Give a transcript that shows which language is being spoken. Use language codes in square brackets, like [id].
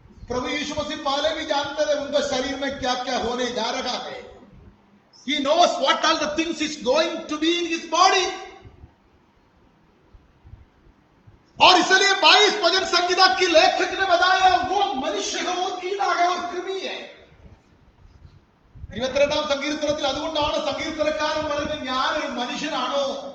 [hi] प्रभु यीशु मसीह पहले भी जानते थे उनका शरीर में क्या क्या होने जा रहा है. [en] He knows what all the things is going to be in his body. [hi] और इसलिए 22 भजन संहिता की लेखक ने बताया वो मनुष्य है, वो कीड़ा है और कृमि है. [ml] 22 സങ്കീർത്തനത്തിൽ അതുകൊണ്ടാണ് സങ്കീർത്തനക്കാരൻ പറയുന്നത് ഞാൻ ഒരു മനുഷ്യനാണോ?